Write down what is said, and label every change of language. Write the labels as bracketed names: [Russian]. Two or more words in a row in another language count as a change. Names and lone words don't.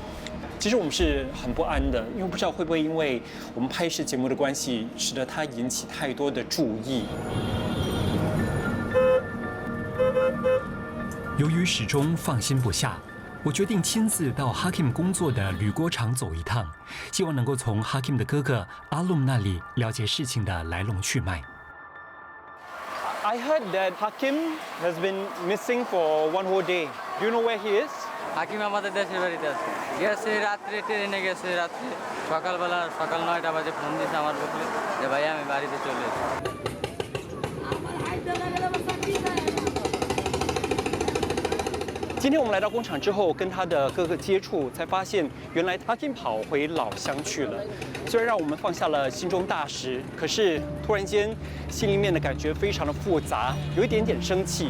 [Chinese] 其实我们是很不安的，因为不知道会不会因为我们拍摄节目的关系，使得他引起太多的注意。由于始终放心不下，我决定亲自到 Hakim 工作的铝锅厂走一趟，希望能够从 Hakim 的哥哥阿鲁姆那里了解事情的来龙去脉。 [English] I heard that Hakim has been missing for one whole day. Do you know where he is? [Bangla] হাকিম আমাদের দেশের বাড়িতে আছে গেছে রাত্রে ট্রেনে গেছে রাত্রে সকাল 9টা বাজে ফোন দিয়েছে আমার বকলে যে ভাই আমি বাড়িতে চলে এসেছি। [Chinese] 今天我们来到工厂之后，跟他的哥哥接触，才发现原来他已经跑回老乡去了。虽然让我们放下了心中大石，可是突然间心里面的感觉非常的复杂，有一点点生气。